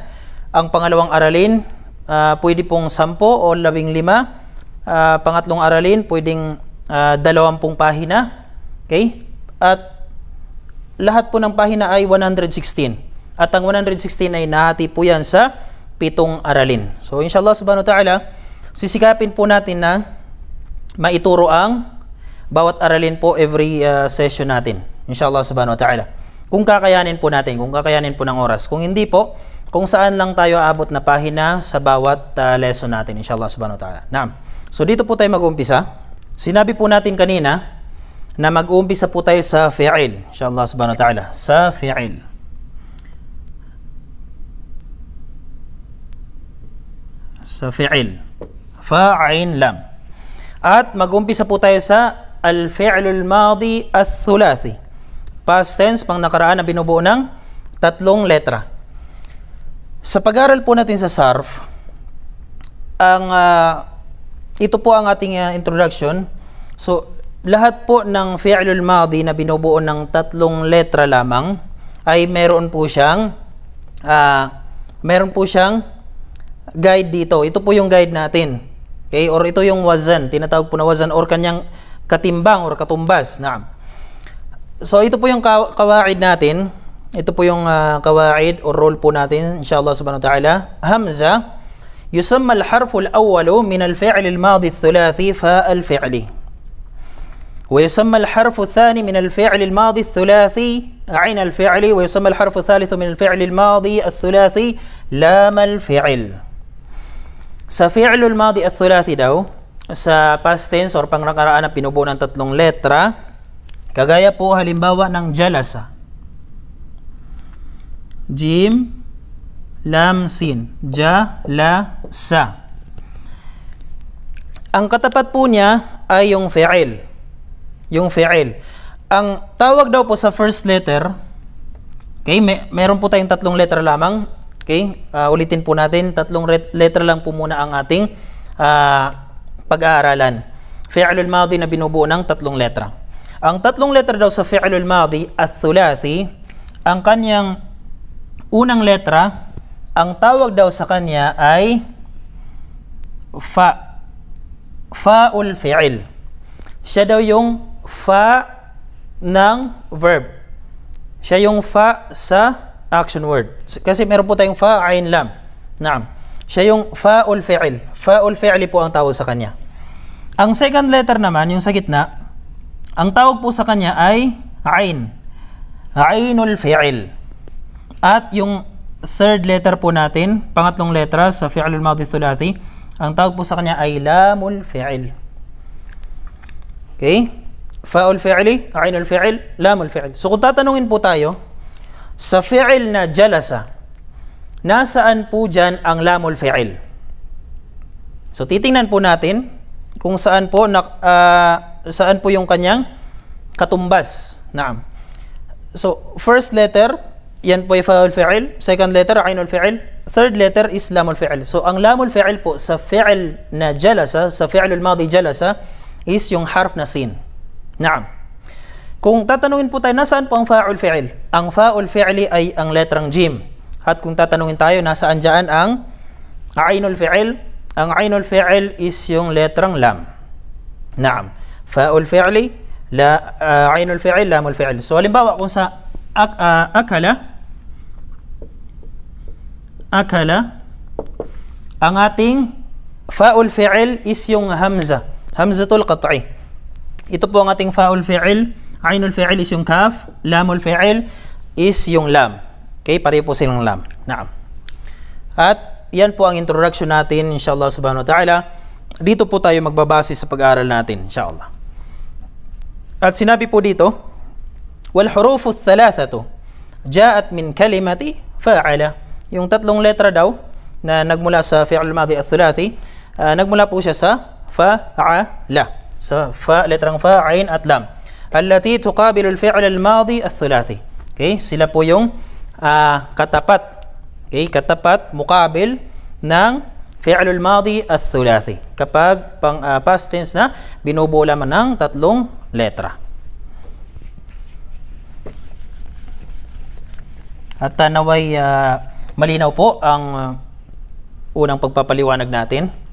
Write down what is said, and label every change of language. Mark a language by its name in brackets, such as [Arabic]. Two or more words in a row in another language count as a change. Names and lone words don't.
[Filipino] Ang pangalawang aralin, pwede pong 10 o 15. Pangatlong aralin, pwedeng 20 pahina. Okay? At lahat po ng pahina ay 116. At ang 116 ay nahati po yan sa 7 aralin. So, [Arabic] إن شاء الله سبحانه وتعالى, [Filipino] sisikapin po natin na maituro ang bawat aralin po every session natin. [Arabic] إن شاء الله سبحانه وتعالى. [Filipino] Kung kakayanin po natin, kung kakayanin po ng oras. Kung hindi po, kung saan lang tayo aabot na pahina sa bawat lesson natin. [Arabic] إن شاء الله سبحانه وتعالى. [Filipino] Naam. So dito po tayo mag-uumpisa. Sinabi po natin kanina na mag-uumpisa po tayo sa fi'il. [Arabic] إن شاء الله سبحانه وتعالى. [Filipino] Sa fi'il. Sa fi'il. [Arabic] فاء عين لام. [Filipino] At mag-umpisa po tayo sa [Arabic] الفعل الماضي الثلاثي. [English] Past tense, [Filipino] pang nakaraan na binubuo ng 3 letra. Sa pag-aral po natin sa sarf, ito po ang ating introduction. So, lahat po ng [Arabic] الفعل الماضي [Filipino] na binubuo ng 3 letra lamang ay meron po siyang guide dito. Ito po yung guide natin. Okay? Or ito yung wazan. Tinatawag po na wazan or kanyang katimbang or katumbas. Naam. So, ito po yung kawaid natin. Ito po yung kawaid or rule po natin. [Arabic] إن شاء الله سبحانه وتعالى. [Filipino] Hamza. [Arabic] يسمى الحرف الأول من الفعل الماضي الثلاثي فاء الفعل. ويسمى الحرف الثاني من الفعل الماضي الثلاثي عين الفعل. ويسمى الحرف الثالث من الفعل الماضي الثلاثي لام الفعل. [Filipino] Sa [Arabic] الفعل الماضي الثلاثي [Filipino] daw, sa [English] past tense [Filipino] or pangnakaraan na pinubuo ng 3 letra, kagaya po halimbawa ng jalasa. [Arabic] جيم لام سين. [Filipino] Ja-la-sa. Ang katapat po niya ay yung fi'il. Yung fi'il. Ang tawag daw po sa [English] first letter, [Filipino] okay, meron po tayong 3 letra lamang. Okay, ulitin po natin, 3 letra lang po muna ang ating pag-aaralan. [Arabic] الفعل الماضي [Filipino] na binubuo ng 3 letra. Ang 3 letra daw sa [Arabic] الفعل الماضي الثلاثي, [Filipino] ang kanyang unang letra, ang tawag daw sa kanya ay fa. [Arabic] فاء الفعل. [Filipino] Siya daw yung fa ng verb. Siya yung fa sa [English] action word. [Filipino] Kasi meron po tayong fa, ain, lam. Naam. Siya yung [Arabic] فاء الفعل. فاء الفعل [Filipino] po ang tawag sa kanya. Ang [English] second letter [Filipino] naman, yung sa gitna, ang tawag po sa kanya ay ain. [Arabic] عين الفعل. [Filipino] At yung [English] third letter [Filipino] po natin, pangatlong letra sa [Arabic] الفعل الماضي الثلاثي, [Filipino] ang tawag po sa kanya ay [Arabic] لام الفعل. [Filipino] Okay? [Arabic] فاء الفعل عين الفعل لام الفعل. [Filipino] So kung tatanungin po tayo, sa fi'il na jalasa, nasaan po dyan ang [Arabic] لام الفعل? [Filipino] So titingnan po natin kung saan po saan po yung kanyang katumbas. Naam. So [English] first letter, [Filipino] yan po ay [Arabic] فاء الفعل. [English] Second letter, [Arabic] عين الفعل. [English] Third letter is [Arabic] لام الفعل. [Filipino] So ang [Arabic] لام الفعل [Filipino] po sa fi'il na jalasa, sa [Arabic] الفعل الماضي [Filipino] jalasa, is yung harf na sin. Naam. Kung tatanungin po tayo, nasaan po ang [Arabic] فاء الفعل? [Filipino] Ang [Arabic] فاء الفعل [Filipino] ay ang letrang jim. At kung tatanungin tayo, nasaan dyan ang [Arabic] عين الفعل? [Filipino] Ang [Arabic] عين الفعل [Filipino] is yung letrang lam. Naam. [Arabic] فاء الفعل عين الفعل لام الفعل. [Filipino] So halimbawa kung sa akala, ang ating [Arabic] فاء الفعل [Filipino] is yung hamza. [Arabic] همزة القطع. [Filipino] Ito po ang ating [Arabic] فاء الفعل. عين الفعل [Filipino] is yung kaf, [Arabic] لام الفعل [Filipino] is yung lam. Okay, pareho po silang lam. Naam. At yan po ang introduction natin, [Arabic] إن شاء الله سبحانه وتعالى. [Filipino] Dito po tayo magbabase sa pag-aaral natin, inshallah. At sinabi po dito, [Arabic] والحروف الثلاثة جاءت من كلمة فعل. [Filipino] Yung 3 letra daw na nagmula sa [Arabic] الفعل الماضي الثلاثي, [Filipino] nagmula po siya sa fa'ala. Sa letrang fa, ain at lam. [Arabic] التي تقابل الفعل الماضي الثلاثي. [Filipino] Okay, sila po yung katapat. Okay, katapat, muqabil ng [Arabic] الفعل الماضي الثلاثي. [Filipino] Kapag [English] past tense [Filipino] na binubuo lamang ng 3 letra. At naway malinaw po ang unang pagpapaliwanag natin.